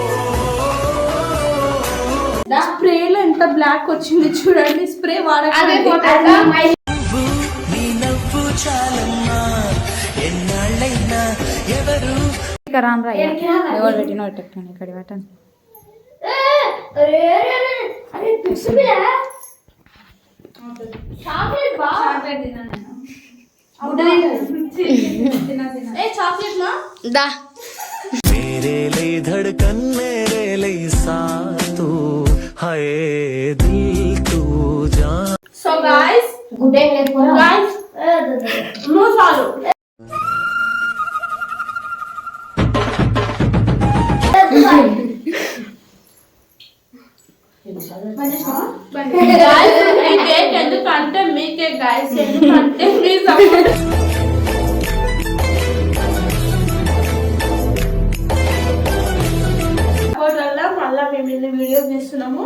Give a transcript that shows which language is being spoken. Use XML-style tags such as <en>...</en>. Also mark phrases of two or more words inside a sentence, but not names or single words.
<te>స్ప్రేలో ఎంత బ్లాక్ వచ్చింది చూడండి. స్ప్రే వాడకండి. ఎవరు పెట్టిన ఇక్కడ పెట్టండి.</te> <hi>मेरे लिए धड़कन मेरे लिए साथ तू हाय दिल तू जान.</hi> <en>So guys, good day guys, no చాలు.</en> <te>కేక్ ఎందుకంటే మీకే గైస్, ఎందుకంటే మీ సపోర్ట్ వల్ల మళ్ళీ మేము ఇన్ని వీడియోస్ తీస్తున్నాము.</te>